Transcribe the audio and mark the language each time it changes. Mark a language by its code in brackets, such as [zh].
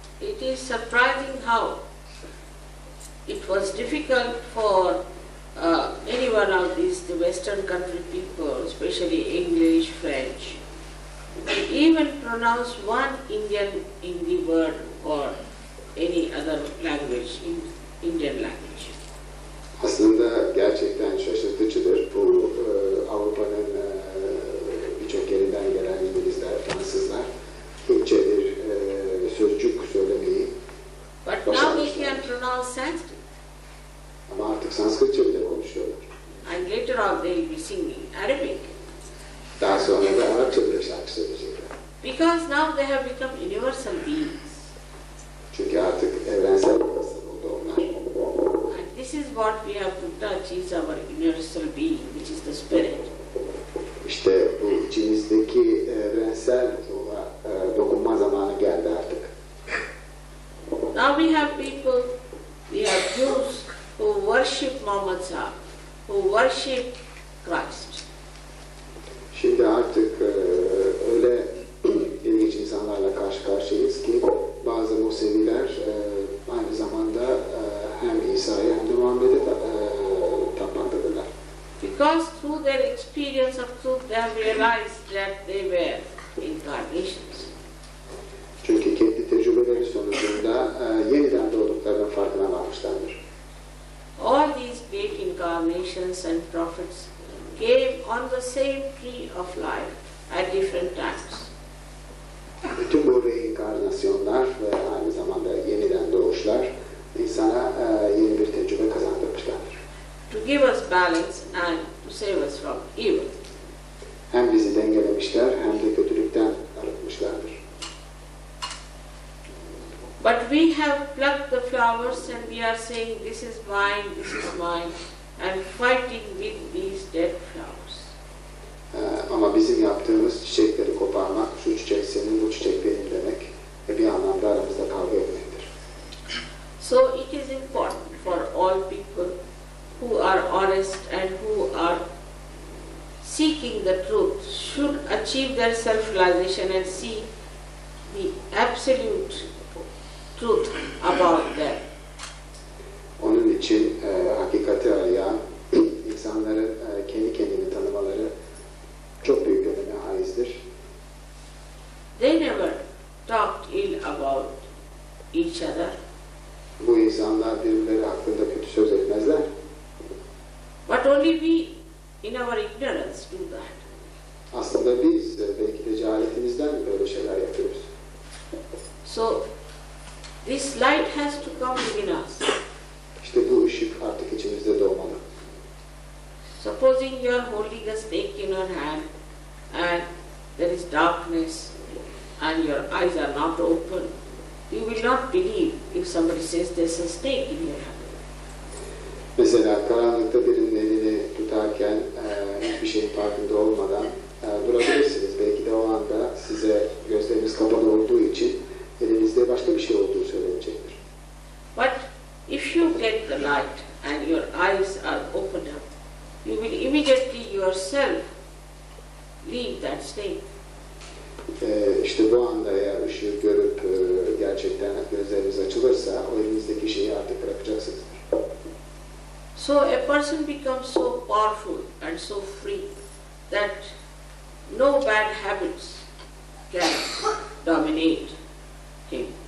[en] It is surprising how it was difficult for any one of these the Western country people, especially English, French, to even pronounce one Hindi word or any other language, Indian language. [tr] Aslında gerçekten şaşırtıcıdır. Bu Avrupa'nın birçok yerinden gelen İngilizler, Fransızlar Hintçe bir sözcük söylemeyi [en] But now we can pronounce Sanskrit. [tr] Ama artık Sanskritçe bile konuşuyorlar. [en] And later on they will be singing Arabic. [tr] Daha sonra da Arapça bile şarkı söyleyecekler. [en] Because now they have become universal beings. [tr] Çünkü artık evrensel bir insan oldu onlar. [en] And this is what we have to touch is our universal being, which is the spirit. [tr] İşte bu içimizdeki evrensel ruha dokunma zamanı geldi artık. [en] Now we have people, we have Jews who worship Muhammad Sahib, who worship Christ. [tr] Şimdi artık öyle ilginç insanlarla karşı karşıyayız ki bazı Museviler aynı zamanda hem İsa'ya hem de Muhammed'e tapmaktadırlar. [en] Because through their experience of truth they have realized that they were incarnations. [tr] Çünkü kendi tecrübeleri sonucunda yeniden doğduklarının farkına varmışlardır. [en] All these great incarnations and prophets came on the same tree of life at different times. [tr] Bütün bu reinkarnasyonlar ve aynı zamanda yeniden doğuşlar insana yeni bir tecrübe kazandırmışlardır. [en] To give us balance and to save us from evil. [tr] Hem bizi dengelemişler hem de kötülükten arıtmışlardır. [en] But we have plucked the flowers and we are saying this is mine, and fighting with these dead flowers. [tr] Ama bizim yaptığımız çiçekleri koparmak, şu çiçek senin, bu çiçek benim demek ve bir anlamda aramızda kavga etmektir. [en] So it is important for all people who are honest and who are seeking the truth should achieve their self-realization and see the absolute truth about them. [tr] Onun için hakikati arayan insanların kendi kendini tanımaları çok büyük öneme haizdir. [en] They never talked ill about each other. [tr] Bu insanlar birbirleri hakkında kötü söz etmezler. [en] But only we, in our ignorance, do that. [tr] Aslında biz belki de cehaletimizden böyle şeyler yapıyoruz. [en] So, this light has to come within us. [tr] İşte bu ışık artık içimizde doğmalı. [en] Supposing you are holding a snake in your hand and there is darkness and your eyes are not open, you will not believe if somebody says there's a snake in your hand. [tr] Mesela karanlıkta birinin elini tutarken hiçbir şeyin farkında olmadan durabilirsiniz. Belki de o anda size gözleriniz kapalı olduğu için elinizde başka bir şey olduğu söylenecektir. [en] But if you get the light and your eyes are opened up, you will immediately yourself leave that snake. [tr] İşte bu anda eğer ışığı görüp gerçekten gözleriniz açılırsa o elinizdeki şeyi artık bırakacaksınız. [en] So a person becomes so powerful and so free that no bad habits can dominate him.